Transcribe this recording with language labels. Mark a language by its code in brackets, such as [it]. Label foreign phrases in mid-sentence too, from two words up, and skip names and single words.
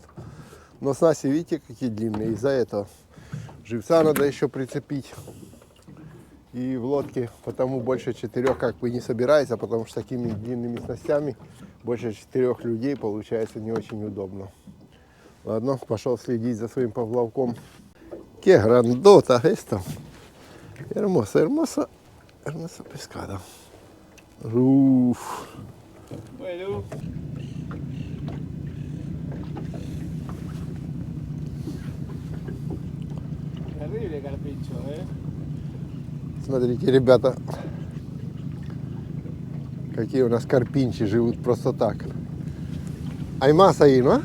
[ru] Но снасти, видите, какие длинные. Из-за этого живца надо еще прицепить. И в лодке потому больше 4 как бы не собирается, потому что с такими длинными снастями больше 4 людей получается не очень удобно. Ладно, пошел следить за своим поплавком. [es] Que grandota esta. Hermosa, hermosa, hermosa pescada. Uff. Bueno. Terrible carpincho, [ru] Смотрите, ребята, какие у нас карпинчи живут просто так. [es] Hay más ahí, ¿no?